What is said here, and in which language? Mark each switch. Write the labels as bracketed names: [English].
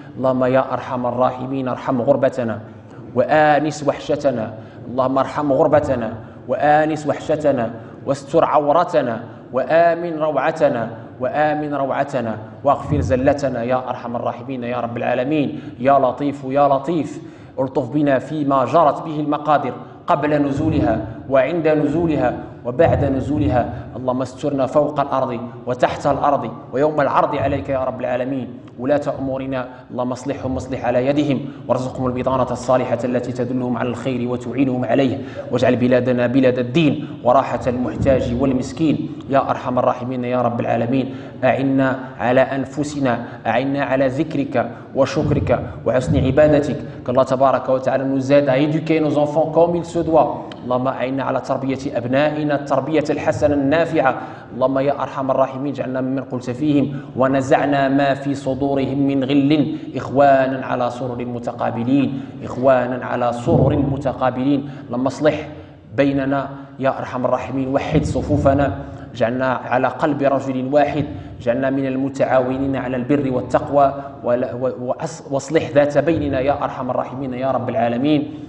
[Arabic] Allahumma ya arhamar rahimin arham ghurbatana wa anis wahshatana. Allahumma arham ghurbatana wa anis wahshatana wastur 'awratana wa amin raw'atana وآمن روعتنا واغفر زلتنا يا أرحم الراحمين يا رب العالمين. يا لطيف يا لطيف الطف بنا فيما جرت به المقادر قبل نزولها وعند نزولها وبعد نزولها. اللهم استرنا فوق الأرض وتحت الأرض ويوم العرض عليك يا رب العالمين. ولاة أمورنا اللهم اصلحهم واصلح على يدهم، وارزقهم البطانة الصالحة التي تدلهم على الخير وتعينهم عليه، واجعل بلادنا بلاد الدين وراحة المحتاج والمسكين يا أرحم الراحمين يا رب العالمين. أعنا على أنفسنا، أعنا على ذكرك وشكرك وحسن عبادتك. كالله تبارك وتعالى [French] nous aide à éduquer nos enfants comme il se doit. [Arabic] اللهم أعنا على تربية أبنائنا التربية الحسنة النافعة. اللهم يا أرحم الراحمين اجعلنا ممن قلت فيهم ونزعنا ما في صدورهم من غل إخوانا على سرر متقابلين، إخوانا على سرر متقابلين. اللهم اصلح بيننا يا أرحم الراحمين، وحد صفوفنا، جعلنا على قلب رجل واحد، جعلنا من المتعاونين على البر والتقوى، واصلح ذات بيننا يا أرحم الراحمين يا رب العالمين.